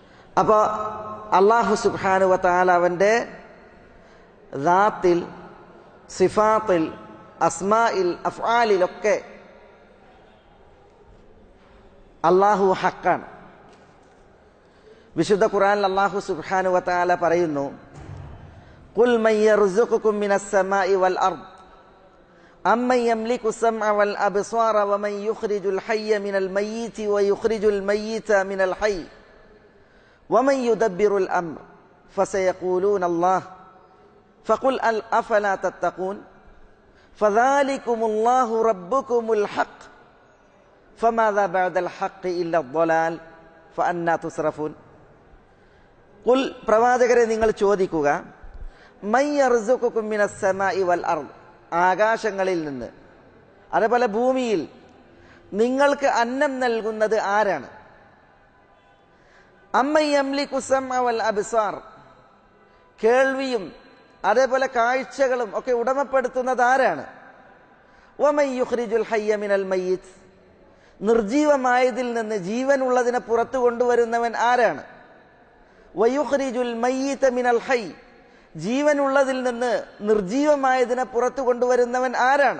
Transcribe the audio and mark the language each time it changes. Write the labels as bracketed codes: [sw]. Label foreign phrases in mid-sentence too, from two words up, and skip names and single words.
[ml] അപ്പോൾ [ar] الله سبحانه وتعالى [ml] അവൻ്റെ ദാത്തിൽ, സിഫാത്തിൽ, അസ്മായിൽ, അഫ്ആലിലൊക്കെ അല്ലാഹു ഹക്കാണ്. വിശുദ്ധ ഖുർആനിൽ [ar] الله سبحانه وتعالى [ml] പറയുന്നു, [ar] قل من يرزقكم من السماء والأرض أمن يملك السمع والأبصار ومن يخرج الحي من الميت ويخرج الميت من الحي ومن يدبر الأمر فسيقولون الله فقل أفلا تتقون فذلكم الله ربكم الحق فماذا بعد الحق إلا الضلال فأنى تصرفون. [ml] ഖുൽ, പ്രവാചകരെ നിങ്ങൾ ചോദിക്കുക, [ar] من يرزقكم من السماء والأرض, [ml] ആകാശങ്ങളിൽ നിന്ന് അതേപോലെ ഭൂമിയിൽ നിങ്ങൾക്ക് അന്നം നൽകുന്നത് ആരാണ്? [ar] أمن يملك السمع والأبصار, [ml] കേൾവിയും അതേപോലെ കാഴ്ചകളും ഒക്കെ ഉടമപ്പെടുത്തുന്നത് ആരാണ്? [ar] ومن يخرج الحي من الميت, [ml] നിർജീവമായതിൽ നിന്ന് ജീവനുള്ളതിനെ പുറത്തു കൊണ്ടുവരുന്നവൻ ആരാണ്? [ar] ويخرج الميت من الحي, [ml] ജീവനുള്ളതിൽ നിന്ന് നിർജീവമായതിനെ പുറത്തു കൊണ്ടുവരുന്നവൻ ആരാണ്?